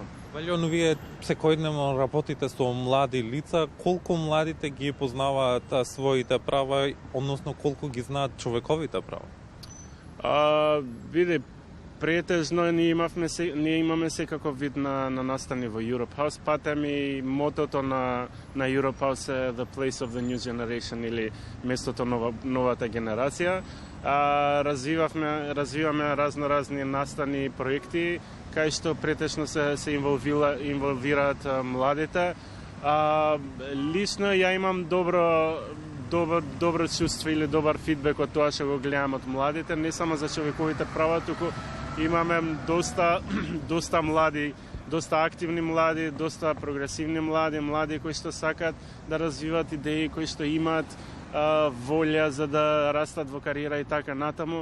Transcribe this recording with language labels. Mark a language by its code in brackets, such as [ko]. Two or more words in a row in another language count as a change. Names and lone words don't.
[mk] Валјон, вие секојдневно работите со млади лица, колку младите ги познаваат своите права, односно колку ги знаат човековите права? Биде, претежно ние имаме секаков вид на настани во Europe House. Патем и мотото на Europe House е [en] The Place of the New Generation, [mk] или местото новата генерација. Развиваме разноразни настани и проекти, кај што претежно се инволвираат младите. Лично ја имам добро чувство или добар фидбек од тоа што го гледам од младите, не само за човековите права, туку имаме доста млади, доста активни млади, доста прогресивни млади кои што сакат да развиват идеи, кои што имаат волја за да растат во кариера и така натаму.